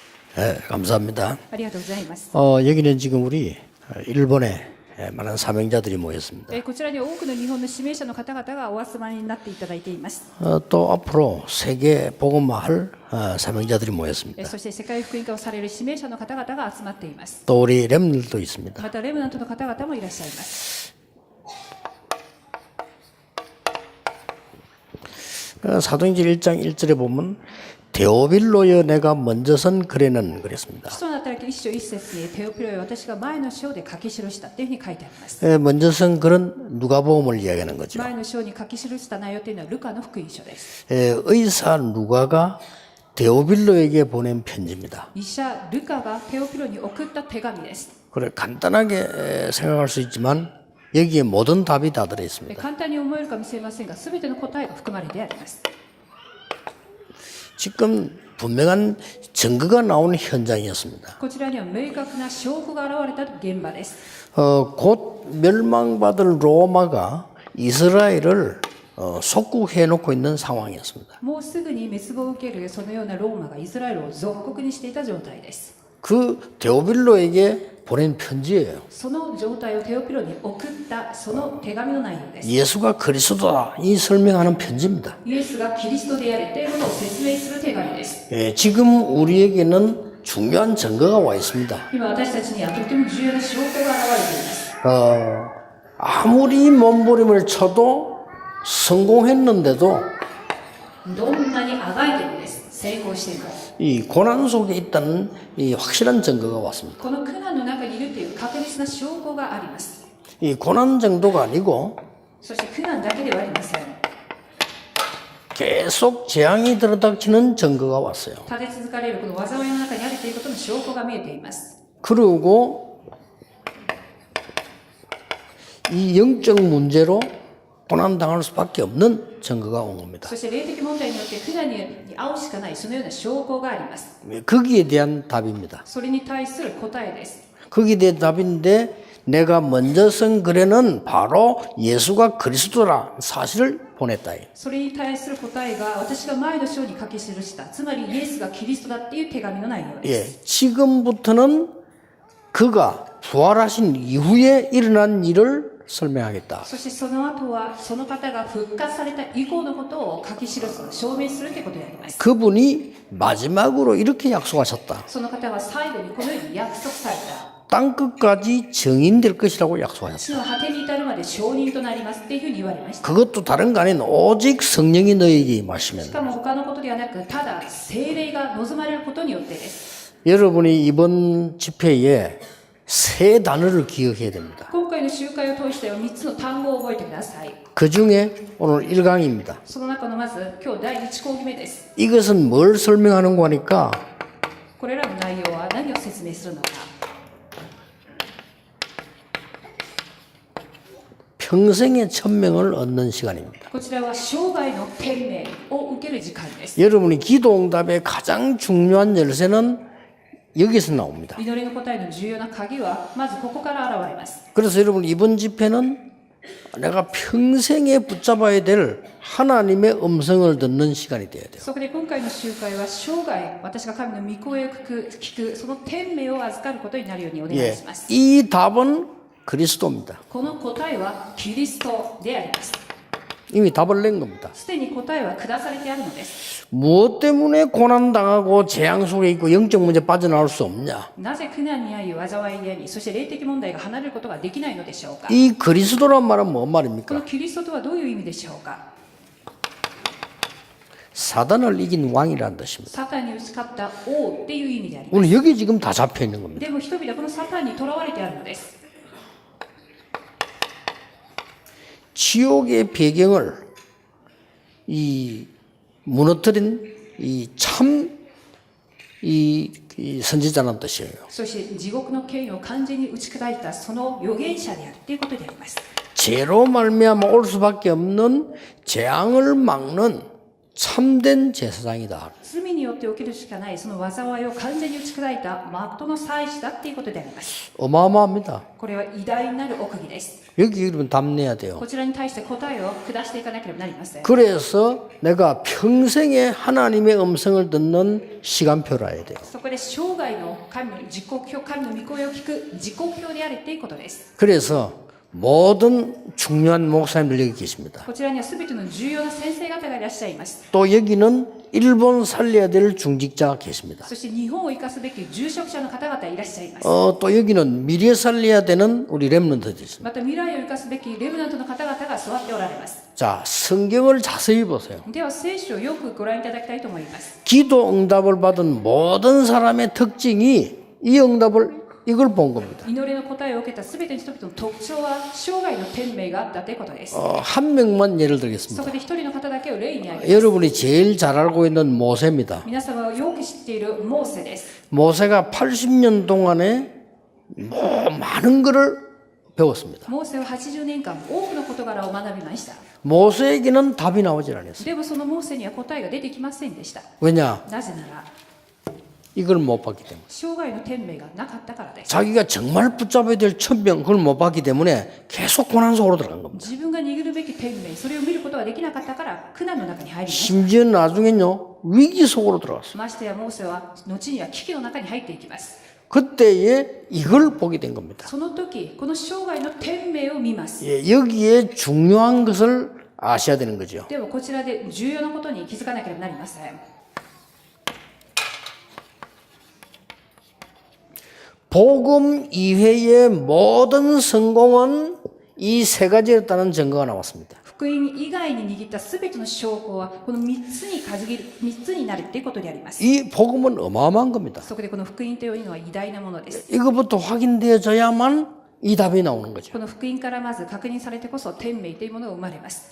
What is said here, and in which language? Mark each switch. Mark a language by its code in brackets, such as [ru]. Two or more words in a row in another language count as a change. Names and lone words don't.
[ko] 네, 감사합니다. [ja] ありがとうございます。 [ko] 여기는 지금 우리 일본에 많은 사명자들이 모였습니다. [ja] こちらに多くの日本の指名者の方々がお集まりになっていただいています。 [ko] 또 앞으로 세계 복음화할 사명자들이 모였습니다. [ja] そして世界福音化をされる指名者の方々が集まっています。 [ko] 또 우리 렘들도 있습니다. [ja] またレムナントの方々もいらっしゃいます。 [ko] 사도행전 1장 1절에 보면 데오빌로여 내가 먼저선 그래는 그랬습니다. [ja] 使徒の働き一章一節にテオピロよ私が前の章で書き記したというふうに書いてあります。 [ko] 먼저선 그런 누가복음을 이야기하는 거죠. [ja] 前の章に書き記した内容というのはルカの福音書です。 [ko] 의사 누가가 데오빌로에게 보낸 편지입니다. [ja] 医者ルカがテオピロに送った手紙です。 [ko] 그래 간단하게 생각할 수 있지만 여기에 모든 답이 다 들어 있습니다. [ja] 簡単に思えるかもしれませんが、すべての答えが含まれてあります。 [ko] 지금 분명한 증거가 나오는 현장이었습니다. [ja] こちらには明確な証拠が現れた現場です。 [ko] 곧 멸망받을 로마가 이스라엘을 속국해 놓고 있는 상황이었습니다. [ja] もうすぐに滅亡を受けるそのようなローマがイスラエルを属国にしていた状態です。 [ko] 그 데오빌로에게 보낸 편지예요. [ja] その状態をテオピロに送ったその手紙の内容です。 [ko] 예수가 그리스도다 이 설명하는 편지입니다. [ja] イエスがキリストであるということを説明する手紙です。 [ko] 지금 우리에게는 중요한 증거가 와 있습니다. [ja] 今私たちにはとても重要な証拠が現れています。 [ko] 아무리 몸부림을 쳐도 성공했는데도 [ja] どんなにあがいてもです。成功している。 [ko] 이 고난 속에 있다는 이 확실한 증거가 왔습니다. [ja] この苦難の中にいるという確実な証拠があります。 [ko] 이 고난 정도가 아니고 [ja] そして苦難だけではありません。 [ko] 계속 재앙이 들어닥치는 증거가 왔어요. [ja] 立て続かれるこの災いの中にあるということの証拠が見えています。 [ko] 그리고 이 영적 문제로 고난당할 수밖에 없는 증거가 온 겁니다. [ja] そして霊的問題によって苦難に遭うしかないそのような証拠があります。 [ko] 거기에 대한 답입니다. [ja] それに対する答えです。 [ko] 거기에 대한 답인데 내가 먼저 쓴 글에는 바로 예수가 그리스도라 사실을 보냈다. [ja] それに対する答えが私が前の章に書き記したつまりイエスがキリストだっていう手紙の内容です。 [ko] 지금부터는 그가 부활하신 이후에 일어난 일을 설명하겠다. [ja] そしてその後はその方が復活された以降のことを書き記す証明するということであります。 [ko] 그분이 마지막으로 이렇게 약속하셨다. [ja] その方は最後にこのように約束された。 [ko] 땅 끝까지 증인될 것이라고 약속하셨다. [ja] 地の果てに至るまで証人となりますっていうふうに言われました。 [ko] 그것도 다른 거 아닌 오직 성령이 너에게 [ja] し [ko] 임하시면 [ja] かも他のことではなくただ聖霊が望まれることによってです。 [ko] 여러분이 이번 집회에 세 단어를 기억해야 됩니다. [ja] 今回の集会を通しては3つの単語を覚えてください。 [ko] 그 중에 오늘 1강입니다. [ja] その中のまず今日第1講義目です。 [ko] 이것은 뭘 설명하는 거니까 [ja] これらの内容は何を説明するのか。 [ko] 평생의 천명을 얻는 시간입니다. [ja] こちらは生涯の天命を受ける時間です。 [ko] 여러분이 기도응답의 가장 중요한 열쇠는 여기서 나옵니다. [ja] 祈りの答えの重要な鍵はまずここから現れます。 [ko] 그래서 여러분 이번 집회는 내가 평생에 붙잡아야 될 하나님의 음성을 듣는 시간이 되어야 돼요. [ja] そこで今回の集会は生涯私が神の御声を聞くその天命を預かることになるようにお願いします。 [ko] 이 답은 그리스도입니다. [ja] この答えはキリストであります。 [ko] 이미 답을 낸 겁니다. [ja] すでに答えは下されてあるのです。 [ko] 무엇 때문에 고난당하고 재앙 속에 있고 영적 문제 빠져나올 수 없냐? [ja] なぜ苦難に遭い災いに遭いそして霊的問題が離れることができないのでしょうか。 [ko] 이 그리스도란 말은 뭔 [ja] この [ko] 말입니까? [ja] キリストとはどういう意味でしょうか。 [ko] 사단을 이긴 왕이라는 뜻입니다. [ja] サタンに打ち勝った王っていう意味であります。 [ko] 오늘 여기 지금 다 잡혀 있는 겁니다. [ja] でも人々はこのサタンに囚われてあるのです。 [ko] 지옥의 배경을 이 무너뜨린 이 선지자라는 뜻이에요. [ja] そして地獄の権威を完全に打ち砕いたその預言者であるということであります。 [ko] 죄로 말미암아 올 수밖에 없는 재앙을 막는 참된 제사장이다. [ja] 罪によって起きるしかないその災いを完全に打ち砕いた誠の祭司だっていうことであります。 [ko] 어마어마합니다. [ja] これは偉大なる奥義です。 [ko] 여기 여러분 답내야 돼요. [ja] こちらに対して答えを下していかなければなりません。 [ko] 그래서 내가 평생에 하나님의 음성을 듣는 시간표를 알아야 돼요. [ja] そこで生涯の神の時刻表、神の御声を聞く時刻表であるっていうことです。 [ko] 그래서 모든 중요한 목사님들 여기 계십니다. [ja] こちらには全ての重要な先生方がいらっしゃいます。 [ko] 또 여기는 일본 살려야 될 중직자가 계십니다. [ja] そして日本を生かすべき住職者の方々いらっしゃいます。 [ko] 또 여기는 미래 살려야 되는 우리 렘넌트들이 있습니다. [ja] また未来を生かすべきレムナントの方々が座っておられます。 [ko] 자, 성경을 자세히 보세요. [ja] では聖書をよくご覧いただきたいと思います。 [ko] 기도 응답을 받은 모든 사람의 특징이 이 응답을 이걸 본 겁니다. [ja] 祈りの答えを受けた全ての人々の特徴は生涯の天命があったということです。 [ko] 한 명만 예를 [ja] そ [ko] 들겠습니다. [ja] こで一人の方だけを例に挙げます。 [ko] 여러분이 제일 잘 알고 있는 모세입니다. [ja] 皆様がよく知っているモーセです。 [ko] 모세가 80년 동안에 많은 것을 배웠습니다. [ja] モーセは80年間多くの事柄を学びました。 [ko] 모세에게는 답이 나오질 않았어요. [ja] でもそのモーセには答えが出てきませんでした。 [ko] 왜냐? [ja] なぜなら [ko] 이걸 못 봤기 때문에. [ja] 生涯の天命がなかったからです。 [ko] 자기가 정말 붙잡아야 될 천명 그걸 못 봤기 때문에 계속 고난 속으로 들어간 겁니다. [ja] 自分が握るべき天命、それを見ることができなかったから苦難の中に入りました。 [ko] 심지어 나중엔요 위기 속으로 들어갔어요. [ja] ましてやモーセは後には危機の中に入っていきます。 [ko] 그때에 이걸 보게 된 겁니다. [ja] その時この生涯の天命を見ます。 [ko] 예, 여기에 중요한 것을 아셔야 되는 거죠. [ja] でもこちらで重要なことに気づかなければなりません。 [ko] 복음 이외의 모든 성공은 이 세 가지였다는 증거가 나왔습니다. [ja] 福音以外に握った全ての証拠はこの3つに3つになるということであります。 [ko] 이 복음은 어마어마한 겁니다. [ja] そこでこの福音というのは偉大なものです。 [ko] 이것부터 확인되어져야만 이 답이 나오는 거죠. [ja] この福音からまず確認されてこそ天命というものが生まれます。